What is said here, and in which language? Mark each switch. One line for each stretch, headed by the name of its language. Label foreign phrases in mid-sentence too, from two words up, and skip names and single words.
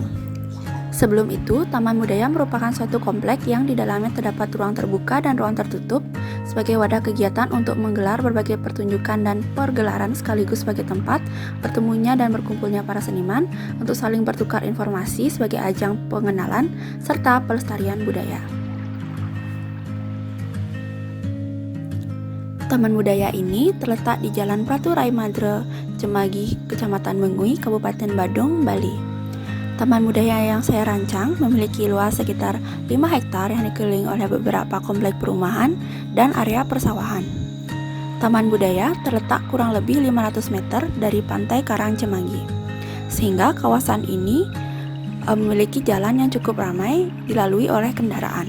Indonesian: Sebelum itu, Taman Budaya merupakan suatu komplek yang di dalamnya terdapat ruang terbuka dan ruang tertutup sebagai wadah kegiatan untuk menggelar berbagai pertunjukan dan pergelaran sekaligus sebagai tempat bertemunya dan berkumpulnya para seniman untuk saling bertukar informasi sebagai ajang pengenalan serta pelestarian budaya. Taman Budaya ini terletak di Jalan Pratu Rai Madre, Cemagi, Kecamatan Bengui, Kabupaten Badung, Bali. Taman budaya yang saya rancang memiliki luas sekitar 5 hektar yang dikelilingi oleh beberapa komplek perumahan dan area persawahan. Taman budaya terletak kurang lebih 500 meter dari pantai Karang Cemagi, sehingga kawasan ini memiliki jalan yang cukup ramai dilalui oleh kendaraan.